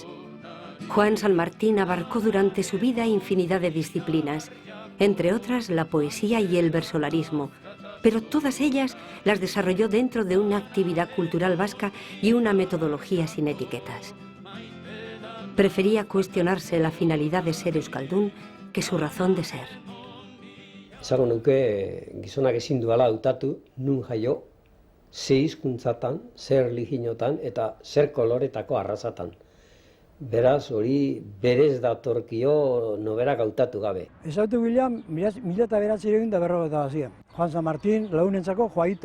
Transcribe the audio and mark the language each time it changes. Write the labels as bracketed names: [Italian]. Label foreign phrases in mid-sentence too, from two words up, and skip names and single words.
[Spanish] Juan San Martín abarcó durante su vida infinidad de disciplinas, entre otras la poesía y el versolarismo, pero todas ellas las desarrolló dentro de una actividad cultural vasca y una metodología sin etiquetas. Prefería cuestionarse la finalidad de ser euskaldún que su razón de ser. [Basque] Esango nuke gizonak ezin duela hautatu nun jaio, ze hizkuntzatan, zer erlijiotan eta zer koloretako arrazatan. Beraz, hori berez datorkio noberak hautatu gabe. Ezautu bilean, 1990 Juan San Martín lagunentzako Joaito.